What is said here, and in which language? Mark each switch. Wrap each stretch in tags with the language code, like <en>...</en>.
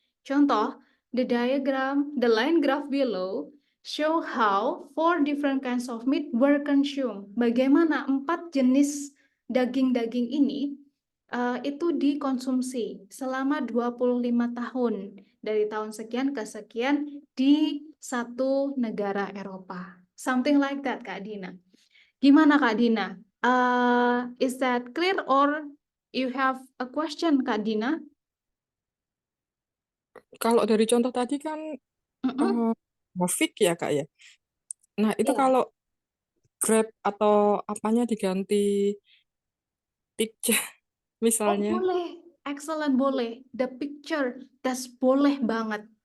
<id>Contoh,</id> <en>the line graph below show how 4 different kinds of meat were consumed.</en> <id>Bagaimana 4 jenis daging-daging ini itu dikonsumsi selama 25 tahun. Dari tahun sekian ke sekian di satu negara Eropa.</id> <en>Something like that,</en> <id>Kak Dina. Gimana, Kak Dina?</id> <en>Is that clear or you have a question, Kak Dina?</en> <id>Kalau dari contoh tadi kan Mm-mm. grafik ya Kak ya. Nah itu Ya. kalau Grab atau apanya diganti picture Oh, misalnya. boleh.</id> <en>Excellent,</en> <id>boleh.</id> <en>The picture, that's</en> <id>boleh banget.</id>